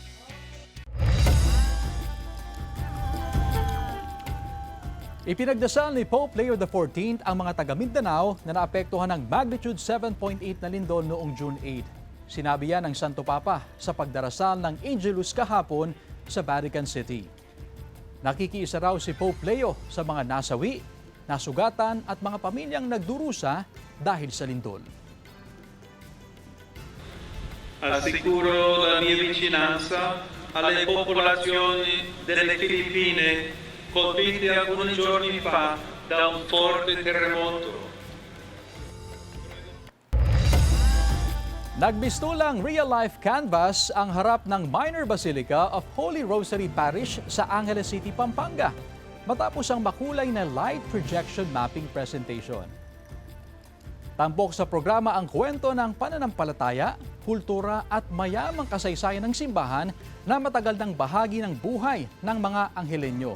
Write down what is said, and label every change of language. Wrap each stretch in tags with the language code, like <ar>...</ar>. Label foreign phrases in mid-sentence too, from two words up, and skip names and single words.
<tl>Ipinagdasal ni Pope Leo XIV ang mga taga Mindanao na naapektuhan ng magnitude 7.8 na lindol noong June 8. Sinabi yan ng Santo Papa sa pagdarasal ng Angelus kahapon sa Vatican City. Nakikiisa raw si Pope Leo sa mga nasawi, nasugatan at mga pamilyang nagdurusa dahil sa lindol.</tl> <it>Assicuro la mia vicinanza alle popolazioni delle Filippine colpite alcuni giorni fa da un forte terremoto.</it> <tl>Nagbistulang real-life canvas ang harap ng Minor Basilica of Holy Rosary Parish sa Angeles City, Pampanga, matapos ang makulay na</tl> <en>light projection mapping presentation.</en> <tl>Tampok sa programa ang kwento ng pananampalataya, kultura at mayamang kasaysayan ng simbahan na matagal ng bahagi ng buhay ng mga Anghelenyo.</tl>